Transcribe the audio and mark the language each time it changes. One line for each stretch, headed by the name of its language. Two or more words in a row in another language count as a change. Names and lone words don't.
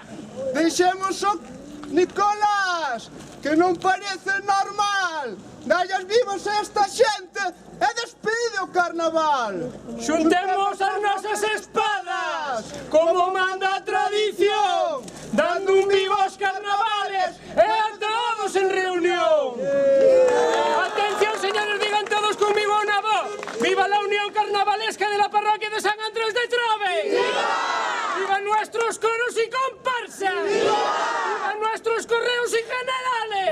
Galician: Deixemos o Nicolás, que non parece normal. Dallas vivos a esta xente e despide o carnaval. Xuntemos as nosas espadas, como manda a tradición, dando un vivo aos carnavales e a todos en reunión.
Spanish: Atención, señores, digan todos conmigo una voz. ¡Viva la Unión Carnavalesca de la Parroquia de San Andrés de Trove! ¡Viva! ¡Viva nuestros coros y comparsas! ¡Viva! ¡Viva nuestros correos y generales!